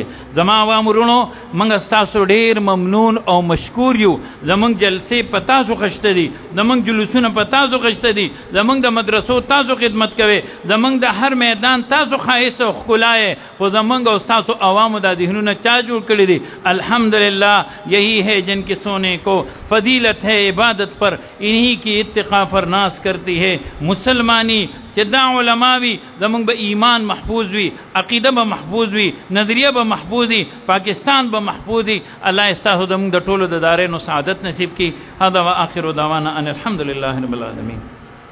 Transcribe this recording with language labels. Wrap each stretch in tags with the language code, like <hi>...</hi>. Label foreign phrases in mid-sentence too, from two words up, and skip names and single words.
<ps>زما عوام ورونو موږ ستاسو ډېر ممنون او مشکور یو. زموږ جلسې په تاسو خشته دي، زموږ جلوسونه په تاسو خشته دي، زموږ د مدرسو تاسو خدمت کوئ، زموږ د هر میدان تاسو ښایست او ښکلا یې. خو زموږ او ستاسو عوامو دا ذهنونه چا جوړ کړي دي؟</ps> <ur>الحمدلله یہی ہے جن کے سونے کو فضیلت ہے عبادت پر، انہی کی اتقا فرناس کرتی ہے مسلمانی.</ur> <ps>چې دا علما وي زمونږ به ایمان محفوظ وي، عقیده به محفوظ وي، نظریه به محفوظ وي، پاکستان به محفوظ وي. الله ستاسو زمونږ د ټولو د دارینو سعادت نصیب کړي.</ps> <ar>هذا واخر دعوانا ان الحمد لله رب العالمین.</ar>